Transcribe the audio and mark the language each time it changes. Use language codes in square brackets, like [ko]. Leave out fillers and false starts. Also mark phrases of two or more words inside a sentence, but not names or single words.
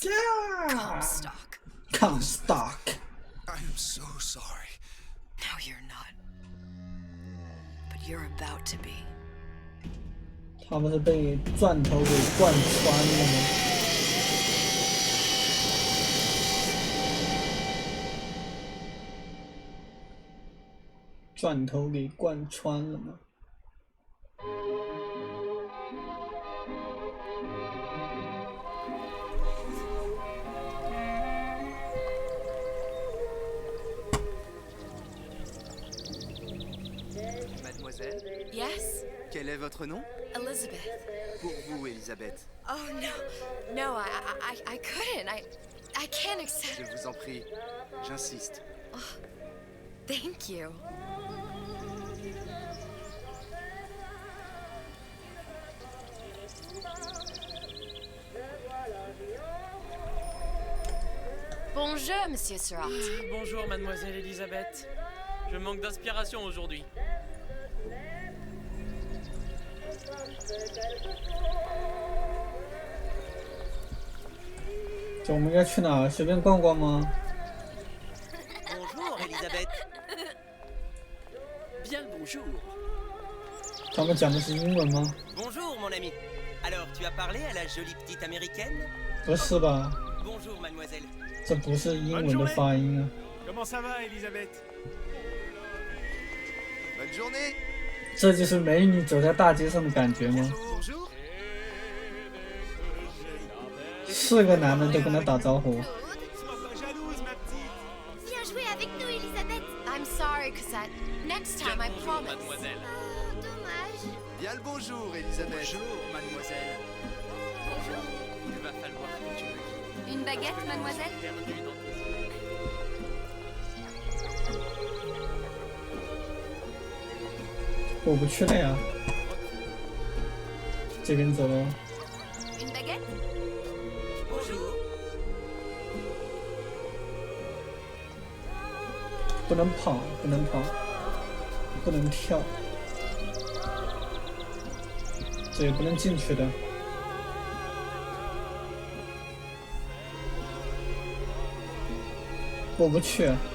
[en] Yeah. Comstock. Comstock. I am so sorry. No, you're not. But you're about to be. [zh] 他们是被钻头给贯穿了吗？钻头给贯穿了吗？ [fr] Mademoiselle? [en] Yes? [fr] Quel est votre nom? [en] Elizabeth. [fr] Pour vous, Elisabeth. [en] Oh no, no, I couldn't. I can't accept. [fr] Je vous en prie, j'insiste. [en] Oh, thank you. [fr] Bonjour, Monsieur Surratt. Bonjour, Mademoiselle Elisabeth. Je manque d'inspiration aujourd'hui. [zh] 这我们要去哪？随便逛逛吗？ [fr] Bonjour, Elisabeth. Bien le bonjour. [zh] 他们讲的是英文吗？ [fr] Bonjour, mon ami. Alors, tu as parlé à la jolie petite américaine? [zh] 不是吧？ [fr] Bonjour, mademoiselle. [zh] 这不是英文的发音啊。 [fr] Comment ça va, Elisabeth? Bonne journée. [zh] 这就是美女走在大街上的感觉吗？ [fr] Bonjour. [zh] 4个男的都跟他打招呼。 [fr] Viens jouer avec nous, Elisabeth. [en] I'm sorry, Cosette. Next time, I promise. [fr] Mademoiselle. Dommage. Bien le bonjour, Elisabeth. Bonjour, mademoiselle. Bonjour. Il va falloir que tu me guides. Une baguette, mademoiselle? Perdu dans tes yeux. [zh] 过不去了呀。这边走喽。 [fr] Une baguette? Bonjour. [zh] 不能跑，不能跑，不能跳，这也不能进去的。过不去。